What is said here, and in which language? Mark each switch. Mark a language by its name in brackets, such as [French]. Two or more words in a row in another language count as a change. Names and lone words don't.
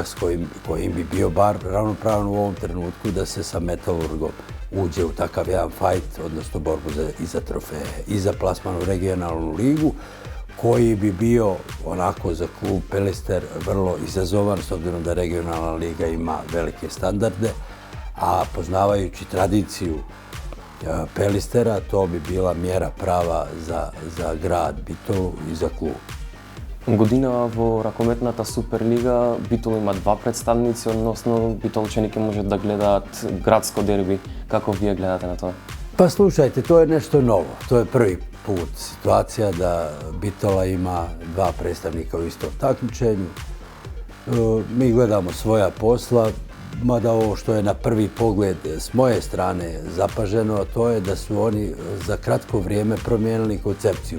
[Bosnian] s kojim bi bio bar ravnopravan u ovom trenutku da se sa Metalurgom uđe u takav jedan fajt, odnosno borbu i za trofeje i za plasman u regionalnu ligu, koji bi bio onako za klub Pelister vrlo izazovan, s obzirom da regionalna liga ima velike standarde, a poznavajući tradiciju Pelistera, to bi bila mjera prava za grad Bitolu i za klub. [Macedonian] Година во ракометната Суперлига Битол има два представници, односно битолчани може да гледаат градско дерби. Како вие гледате на тоа? [Bosnian] Pa slušajte, to je nešto novo. To je prvi put situacija da Bitola ima dva predstavnika u istom takmičenju. Mi gledamo svoja posla, mada ovo što je na prvi pogled s moje strane zapaženo, to je da su oni za kratko vrijeme promijenili koncepciju.